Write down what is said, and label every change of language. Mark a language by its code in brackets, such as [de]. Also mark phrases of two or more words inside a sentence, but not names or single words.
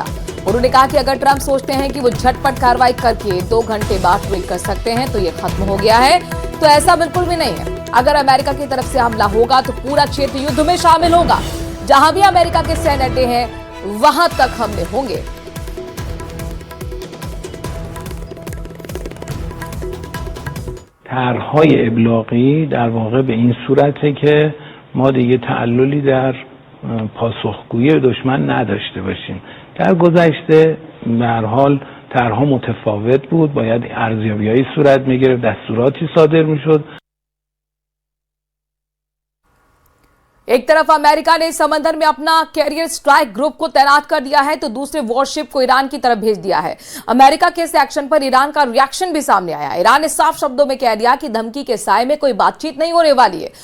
[hi] उन्होंने कहा कि अगर ट्रंप सोचते हैं कि वो झटपट कार्रवाई करके 2 घंटे बाद ट्वीट कर सकते हैं तो ये खत्म हो गया है, तो ऐसा बिल्कुल भी नहीं है। अगर अमेरिका की तरफ से हमला होगा तो पूरा क्षेत्र युद्ध में शामिल होगा। जहां भी अमेरिका के सैन्य अड्डे हैं वहां तक हमले होंगे। [fa] طرح‌های ابلاغی در واقع به این صورته که ما دیگه تعللی در پاسخگویی به دشمن نداشته باشیم. در گذشته به هر حال طرح‌ها متفاوت بود، باید ارزیابی‌های صورت می‌گرفت، دستوراتی صادر می‌شد. [hi] एक तरफ अमेरिका ने समंदर में अपना [en] carrier strike group [hi] को तैनात कर दिया है तो दूसरे वॉरशिप को ईरान की तरफ भेज दिया है। अमेरिका के इस एक्शन पर ईरान का रिएक्शन भी सामने आया। ईरान ने साफ शब्दों में कह दिया कि धमकी के साए में कोई बातचीत नहीं होने वाली है।